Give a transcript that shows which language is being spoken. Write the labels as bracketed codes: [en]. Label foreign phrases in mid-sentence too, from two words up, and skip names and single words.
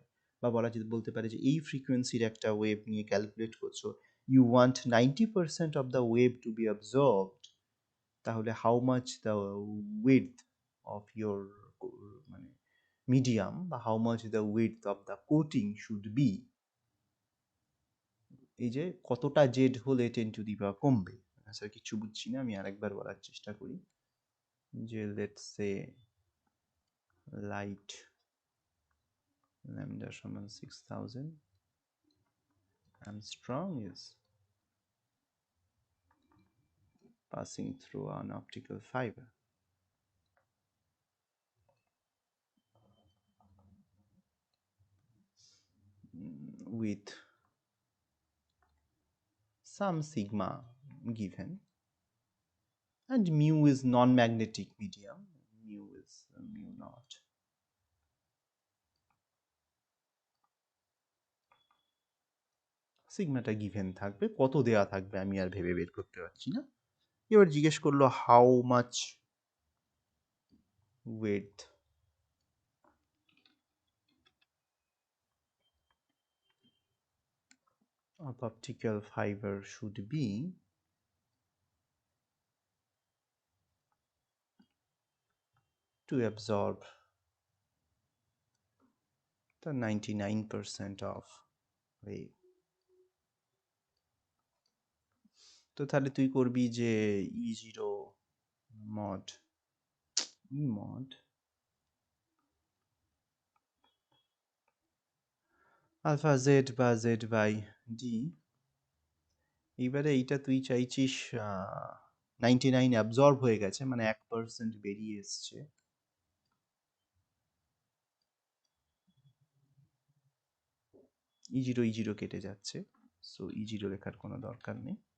[bn] বা বলতে পারে যে এই ফ্রিকোয়েন্সির একটা ওয়েভ নিয়ে ক্যালকুলেট করছো, [en] you want 90% of the wave to be observed, [bn] তাহলে [en] how much the width of your [bn] মানে মিডিয়াম বা [en] how much the width of the coating should be, [bn] এই যে কতটা জেড হলে 10⁻⁴ কমবে। স্যার কিছু বুঝছি না, আমি আরেকবার বলার চেষ্টা করি যে [en] let's say লাইট lambda সমান 6000 Armstrong is passing through an optical fiber with some sigma given, and mu is non-magnetic medium, mu is mu naught. [bn] সিগমাটা গিভেন থাকবে, কত দেয়া থাকবে আমি আর ভেবে বের করতে পারছি না। এবার জিজ্ঞেস করলো [en] how much width of optical fiber should be to absorb the 99% of wave. [bn] তো তাহলে তুই করবি যে E0 mod E mod alpha z বা z by d, এইবারে এইটা তুই চাইছিস 99 অ্যাবজর্ব হয়ে গেছে, মানে 1% বেরিয়ে এসছে, E0 কেটে যাচ্ছে, সো E0 লেখার কোনো দরকার নেই।